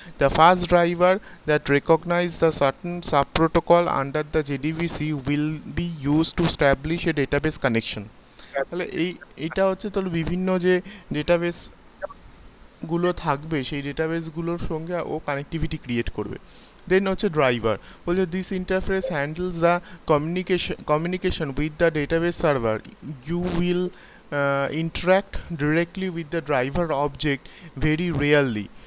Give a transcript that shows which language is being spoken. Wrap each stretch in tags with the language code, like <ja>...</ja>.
<en>The first driver that recognize the certain subprotocol under the JDBC will be used to establish a database connection।</en> <bn>তাহলে এইটা হচ্ছে তোর বিভিন্ন যে database গুলো থাকবে, সেই ডেটাবেসগুলোর সঙ্গে ও কানেক্টিভিটি ক্রিয়েট করবে। দেন হচ্ছে ড্রাইভার, বলছে</bn> <en>This interface handles the communication with the database server. You will interact directly with the driver object very rarely.</en>